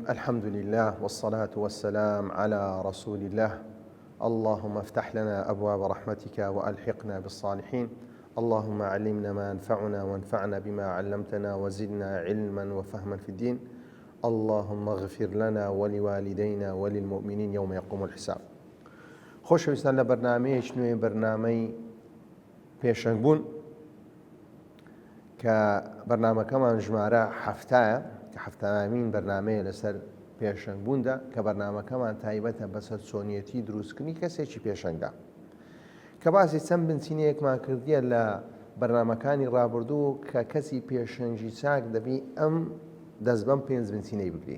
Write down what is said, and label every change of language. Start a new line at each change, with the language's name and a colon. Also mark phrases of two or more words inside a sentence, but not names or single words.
Arabic: الحمد لله والصلاة والسلام على رسول الله. اللهم افتح لنا أبواب رحمتك وألحقنا بالصالحين. اللهم علمنا ما ينفعنا وانفعنا بما علمتنا وزدنا علما وفهما في الدين. اللهم اغفر لنا ولوالدينا وللمؤمنين يوم يقوم الحساب.
Central Kurdish: خۆشەویستان لە بەرنامەیەک نوێ بەرنامەی پێشەنگبوون کە بەرنامەکەمان ژمارە هەفتایە کە هەفتانامین بەرنامەیە لەسەر پێشەنگبووندا کە بەرنامەکەمان تایبەتە بەسەر چۆنیەتی دروستکردنی کەسێکی پێشەنگدا کە باسی چەند بنچینەیەکمان کردیە لە بەرنامەکانی ڕابردوو کە کەسی پێشەنگی چاک دەبی ئەم دەست بەم پێنج بنچینەی بگرین.